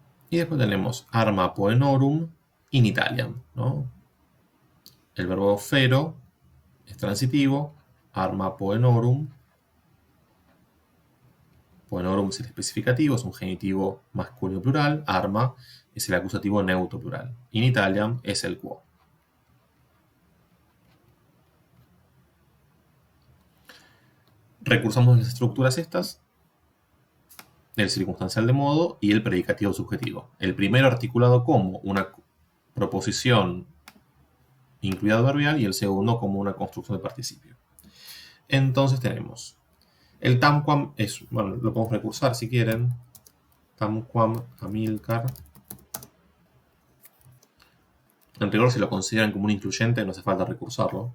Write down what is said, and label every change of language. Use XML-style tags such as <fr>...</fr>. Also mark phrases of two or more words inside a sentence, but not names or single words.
<es>Y después tenemos</es> <la>arma poenorum in Italiam,</la> <es>¿no? El verbo fero es transitivo,</es> <la>arma poenorum.</la> <es>Poenorum es el especificativo, es un genitivo masculino plural. Arma es el acusativo neutro plural.</es> <la>In Italiam</la> <es>es el quo. Recursamos las estructuras estas, el circunstancial de modo y el predicativo subjetivo. El primero articulado como una proposición incluida adverbial y el segundo como una construcción de participio. Entonces tenemos el tamquam es, bueno, lo podemos recursar si quieren.</es> <la>Tamquam Amilcar.</la> <es>En rigor, si lo consideran como un incluyente, no hace falta recursarlo.</es>